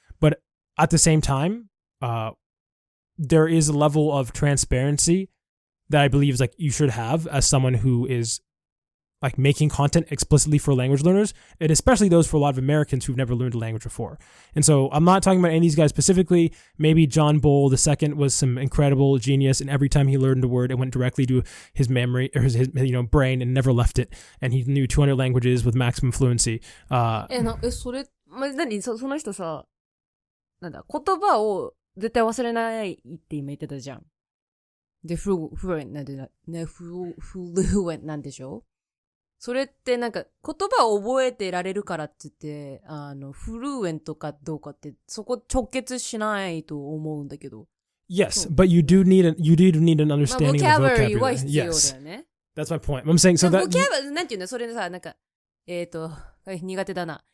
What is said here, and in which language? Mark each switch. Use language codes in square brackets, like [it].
[en] But at the same time, there is a level of transparency that I believe is like you should have as someone who is like making content explicitly for language learners, and especially those for a lot of Americans who've never learned a language before. And so I'm not talking about any of these guys specifically. Maybe John Bull II was some incredible genius, and every time he learned a word, it went directly to his memory or his brain and never left it. And he knew 200 languages with maximum fluency. [ja] それ、その人さ、なんだ、言葉を絶対忘れないって今言ってたじゃん。で、fluent なんで、fluent なんでしょ？それってなんか言葉を覚えてられるからって言って、フルーエントかどうかってそこ直結しないと思うんだけど。 [en] Yes, but you do need an understanding of vocabulary. [ja] は必要だよね。 [en] That's my point. I'm saying so that [ja] vocabulary なんていうんだそれさなんか苦手だな。